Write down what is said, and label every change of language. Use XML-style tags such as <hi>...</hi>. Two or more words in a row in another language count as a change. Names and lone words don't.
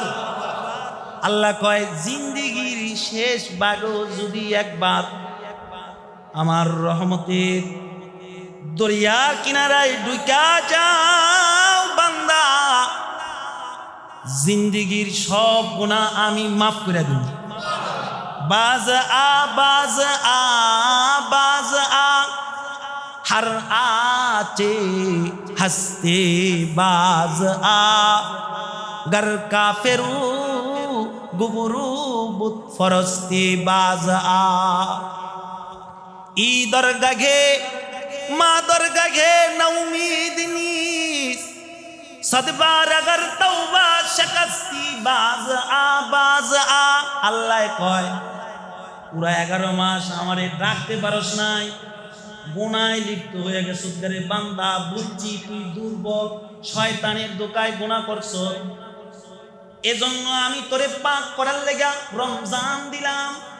<bn>আল্লাহ কয়, জিন্দেগির শেষ ভাগও যদি একবার আমার রহমতের দরিয়ার কিনারায় ঢুকা যাও বান্দা, জিন্দেগির সব গুনাহ আমি মাফ করে দিই।</bn> <fa>باز آ باز آ باز آ هر آنچه هستی باز آ گر کافر و گبر و بت پرستی باز آ این درگه ما درگه نومید نیست صدبار اگر توبه شکستی باز آ</fa> <bn>আল্লাহ কয় পুরা 11 মাস আমারে ডাকতে পারস নাই, গুনায় লিপ্ত হয়ে গেছিস রে বান্দা। বুঝছি তুই দুর্বল, শয়তানের দোকায় গুনাহ করছ, এজন্য আমি তোরে পাক করার লেগা রমজান দিলাম।</bn>